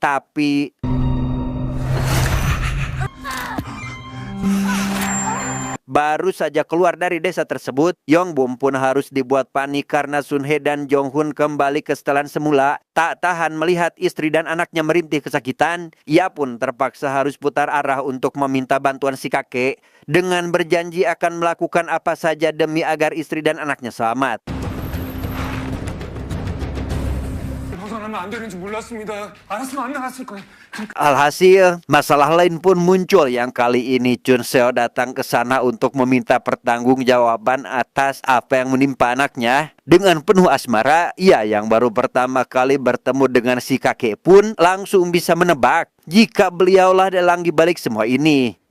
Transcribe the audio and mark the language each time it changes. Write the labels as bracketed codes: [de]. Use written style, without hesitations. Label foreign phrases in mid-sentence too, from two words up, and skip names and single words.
[id] tetapi baru saja keluar dari desa tersebut, Yongbum pun harus dibuat panik karena Sun Hye dan Jong Hun kembali ke setelan semula. Tak tahan melihat istri dan anaknya merintih kesakitan, ia pun terpaksa harus putar arah untuk meminta bantuan si kakek dengan berjanji akan melakukan apa saja demi agar istri dan anaknya selamat. [ko] 벗어나면 안 되는지 몰랐습니다. 알았으면 안 나갔을 거예요. [id] Alhasil, masalah lain pun muncul yang kali ini Chun Seo datang ke sana untuk meminta pertanggungjawaban atas apa yang menimpa anaknya. Dengan penuh asmara, ia yang baru pertama kali bertemu dengan si kakek pun langsung bisa menebak jika beliaulah dalang di balik semua ini.